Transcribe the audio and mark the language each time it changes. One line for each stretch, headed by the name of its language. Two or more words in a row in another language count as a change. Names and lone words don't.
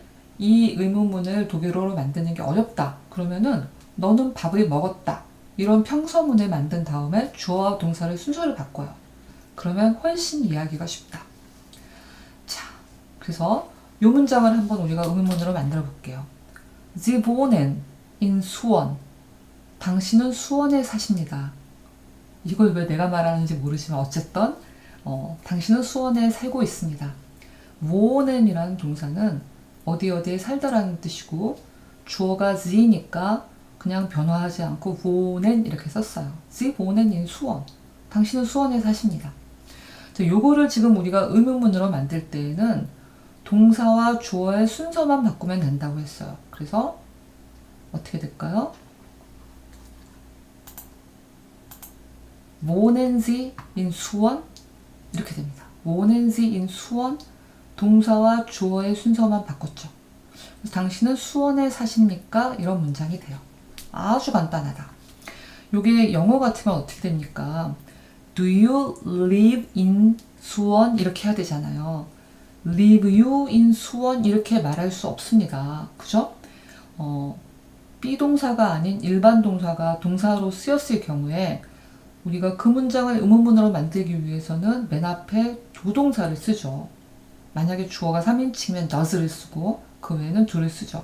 Korean: 이 의문문을 독일어로 만드는 게 어렵다. 그러면은 너는 밥을 먹었다. 이런 평서문을 만든 다음에 주어와 동사를 순서를 바꿔요. 그러면 훨씬 이해하기가 쉽다. 자, 그래서 이 문장을 한번 우리가 의문문으로 만들어 볼게요.
German: Sie wohnen in 수원.
Korean: 당신은 수원에 사십니다. 이걸 왜 내가 말하는지 모르지만 어쨌든 당신은 수원에 살고 있습니다. wohnen이라는 동사는 어디 어디에 살다라는 뜻이고 주어가 sie니까 그냥 변화하지 않고 wohnen 이렇게 썼어요.
German: Sie wohnen in 수원.
Korean: 당신은 수원에 사십니다. 자, 요거를 지금 우리가 의문문으로 만들 때에는 동사와 주어의 순서만 바꾸면 된다고 했어요. 그래서 어떻게 될까요?
German: wohnen Sie in 수원?
Korean: 이렇게 됩니다.
German: wohnen Sie in 수원?
Korean: 동사와 주어의 순서만 바꿨죠. 그래서 당신은 수원에 사십니까? 이런 문장이 돼요. 아주 간단하다. 요게 영어 같으면 어떻게 됩니까?
English: Do you live in 수원?
Korean: 이렇게 해야 되잖아요.
English: live you in 수원?
Korean: 이렇게 말할 수 없습니다. 그죠? 비동사가 아닌 일반 동사가 동사로 쓰였을 경우에 우리가 그 문장을 의문문으로 만들기 위해서는 맨 앞에 조동사를 쓰죠. 만약에 주어가 3인칭이면 does를 쓰고 그 외에는 do를 쓰죠.